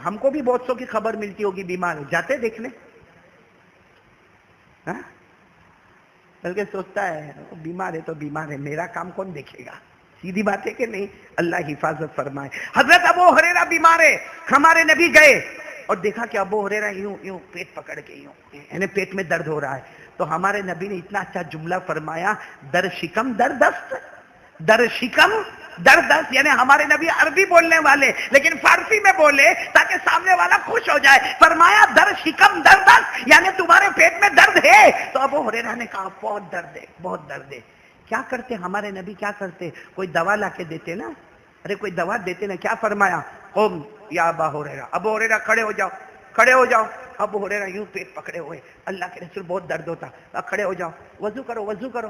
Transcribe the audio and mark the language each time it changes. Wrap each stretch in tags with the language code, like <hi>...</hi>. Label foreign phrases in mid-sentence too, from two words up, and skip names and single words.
<ur>ہم کو بھی بہت سو کی خبر ملتی ہوگی بیمار ہے, جاتے دیکھنے. بلکہ سوچتا ہے بیمار ہے تو بیمار ہے, میرا کام کون دیکھے گا؟ سیدھی بات ہے کہ نہیں؟ اللہ حفاظت فرمائے. حضرت ابو ہریرہ بیمار ہے, ہمارے نبی گئے اور دیکھا کہ ابو ہریرہ یوں پیٹ پکڑ کے یعنی پیٹ میں درد ہو رہا ہے. تو ہمارے نبی نے اتنا اچھا جملہ فرمایا,</ur> <fa>در شکم در دست. در شکم در دست,</fa> <ur>یعنی ہمارے نبی عربی بولنے والے لیکن فارسی میں بولے تاکہ سامنے والا خوش ہو جائے. فرمایا</ur> <fa>در شکم در دست,</fa> <ur>یعنی تمہارے پیٹ میں درد ہے. تو ابو ہریرہ نے کہا بہت درد ہے, بہت درد ہے. کیا کرتے ہمارے نبی, کیا کرتے؟ کوئی دوا لا کے دیتے نا. ارے کوئی دوا دیتے نا. کیا فرمایا؟</ur> <ar>قم یا ابا ہریرہ,</ar> <ur>ابو ہریرہ کھڑے ہو جاؤ, کھڑے ہو جاؤ. ابو ہریرہ یوں پیٹ پکڑے ہوئے, اللہ کے رسول بہت درد ہوتا, کھڑے ہو جاؤ, وضو کرو وضو کرو.</ur>